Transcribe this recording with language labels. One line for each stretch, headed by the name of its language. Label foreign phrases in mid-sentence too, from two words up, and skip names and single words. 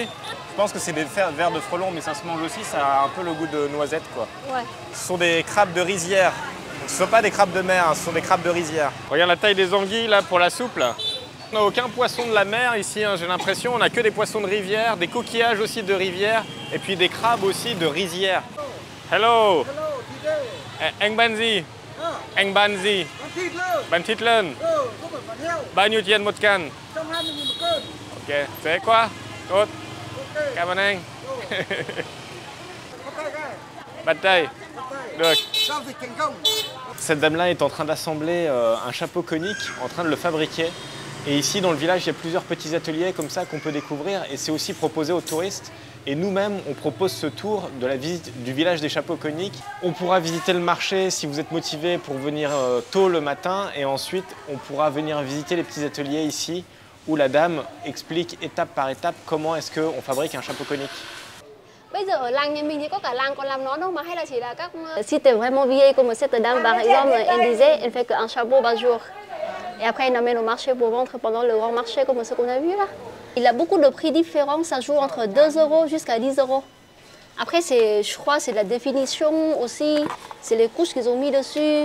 French: Je pense que c'est des vers de frelons, mais ça se mange aussi, ça a un peu le goût de noisette quoi. Ouais. Ce sont des crabes de rizière. Ce ne sont pas des crabes de mer, ce sont des crabes de rizière. Regarde la taille des anguilles là pour la soupe là. On n'a aucun poisson de la mer ici, hein, j'ai l'impression. On n'a que des poissons de rivière, des coquillages aussi de rivière et puis des crabes aussi de rizière.
English: Hello. Hello, today.
Vietnamese: Anh bán gì? Anh bán gì? Bán thịt lợn. Bán thịt lợn. Không phải bán heo. Bao nhiêu tiền một cân? 120.000 một cân. Ok, dễ quá. Tốt. Ok. Cảm ơn anh. Ok, cái. Bắt tay. Ok. Được. Giao dịch thành công.
French: Cette dame-là est en train d'assembler un chapeau conique, en train de le fabriquer. Et ici, dans le village, il y a plusieurs petits ateliers comme ça qu'on peut découvrir. Et c'est aussi proposé aux touristes. Et nous-mêmes, on propose ce tour de la visite du village des chapeaux coniques. On pourra visiter le marché si vous êtes motivé pour venir tôt le matin. Et ensuite, on pourra venir visiter les petits ateliers ici où la dame explique étape par étape comment est-ce qu'on fabrique un chapeau conique.
Vietnamese: Bây giờ ở làng nhà mình thì có cả làng còn làm nón đâu mà hay là chỉ là các...
French: Si t'es vraiment vieille comme cette dame, par exemple, elle disait, elle fait qu'un chapeau par jour. Et après, elle emmène au marché pour vendre pendant le grand marché comme ce qu'on a vu là. Il a beaucoup de prix différents, ça joue entre 2 € jusqu'à 10 €. Après, je crois c'est la définition aussi, c'est les couches qu'ils ont mis dessus.